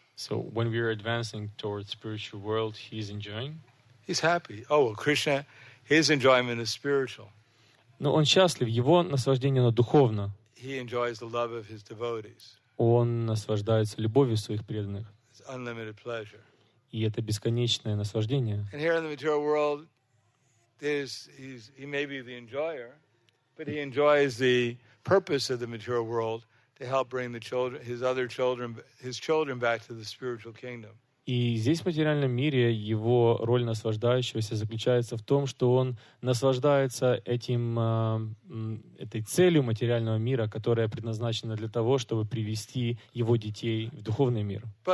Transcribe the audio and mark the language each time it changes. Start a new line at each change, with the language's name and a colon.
English: So, when we are advancing towards spiritual world, he is enjoying. He's happy. Oh, well, Krishna, his enjoyment is spiritual.
Russian: Но он счастлив, его наслаждение, оно духовно.
English: He enjoys the love of his devotees.
Russian: Он наслаждается любовью своих преданных.
English: It's unlimited pleasure.
Russian: И это бесконечное наслаждение.
English: And here in the material world, he may be the enjoyer, but he enjoys the purpose of the material world to help bring the children, his children back to the spiritual kingdom.
Russian: И здесь, в материальном мире, его роль наслаждающегося заключается в том, что он наслаждается этой целью материального мира, которая предназначена для того, чтобы привести его детей в духовный мир.